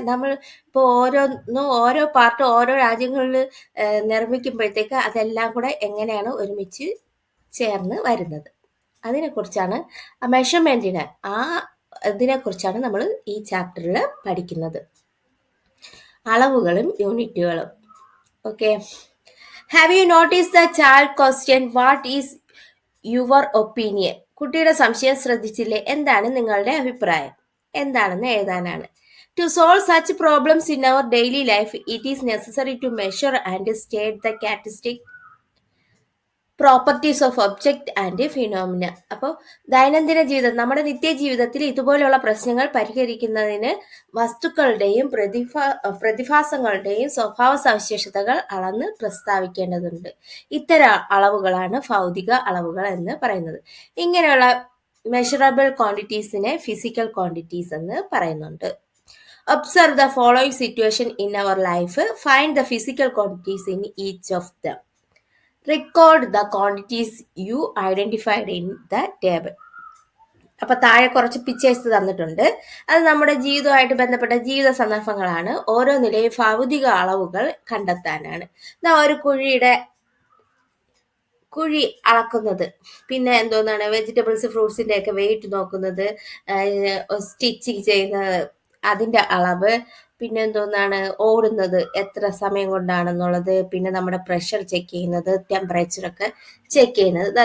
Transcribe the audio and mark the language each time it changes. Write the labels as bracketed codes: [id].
[ml] നമ്മൾ ഇപ്പോൾ ഓരോ പാർട്ട് ഓരോ രാജ്യങ്ങളിൽ നിർമ്മിക്കുമ്പോഴത്തേക്ക് അതെല്ലാം കൂടെ എങ്ങനെയാണ് ഒരുമിച്ച് ചേർന്ന് വരുന്നത്, അതിനെക്കുറിച്ചാണ് മെഷർമെന്റിന് ഇതിനെക്കുറിച്ചാണ് നമ്മൾ ഈ ചാപ്റ്ററിൽ പഠിക്കുന്നത്. അളവുകളും യൂണിറ്റുകളും. Okay. [en] Have you noticed the child question, what is your opinion? [ml] കുട്ടിയുടെ സംശയം ശ്രദ്ധിച്ചില്ലേ? എന്താണ് നിങ്ങളുടെ അഭിപ്രായം? എന്താണെന്ന് എഴുതാനാണ്. [en] To solve such problems in our daily life, it is necessary to measure and state the characteristic properties of object and phenomena. [ml] അപ്പോൾ ദൈനംദിന ജീവിതം, നമ്മുടെ നിത്യജീവിതത്തിൽ ഇതുപോലെയുള്ള പ്രശ്നങ്ങൾ പരിഹരിക്കുന്നതിന് വസ്തുക്കളുടെയും പ്രതിഭാസങ്ങളുടെയും സ്വഭാവ സവിശേഷതകൾ അളന്ന് പ്രസ്താവിക്കേണ്ടതുണ്ട്. ഇത്തരം അളവുകളാണ് ഭൗതിക അളവുകൾ എന്ന് പറയുന്നത്. ഇങ്ങനെയുള്ള മെഷറബിൾ ക്വാണ്ടിറ്റീസിനെ ഫിസിക്കൽ ക്വാണ്ടിറ്റീസ് എന്ന് പറയുന്നുണ്ട്. [en] Observe the following situation in our life. Find the physical quantities in each of them. Record the quantities you identified in the table. [ml] അപ്പൊ താഴെ കുറച്ച് പിക്ചേഴ്സ് തന്നിട്ടുണ്ട്. അത് നമ്മുടെ ജീവിതവുമായിട്ട് ബന്ധപ്പെട്ട ജീവിത സന്ദർഭങ്ങളാണ്. ഓരോ നിലയും ഭൗതിക അളവുകൾ കണ്ടെത്താനാണ്. ഒരു കുഴി അളക്കുന്നത്, പിന്നെ എന്തോന്നാണ് വെജിറ്റബിൾസ് ഫ്രൂട്ട്സിന്റെ ഒക്കെ വെയിറ്റ് നോക്കുന്നത്, സ്റ്റിച്ച് ചെയ്യുന്നത് അതിന്റെ അളവ്, പിന്നെ എന്തോന്നാണ് ഓടുന്നത് എത്ര സമയം കൊണ്ടാണെന്നുള്ളത്, പിന്നെ നമ്മുടെ പ്രഷർ ചെക്ക് ചെയ്യുന്നത്, ടെമ്പറേച്ചർ ഒക്കെ ചെക്ക് ചെയ്യുന്നത്.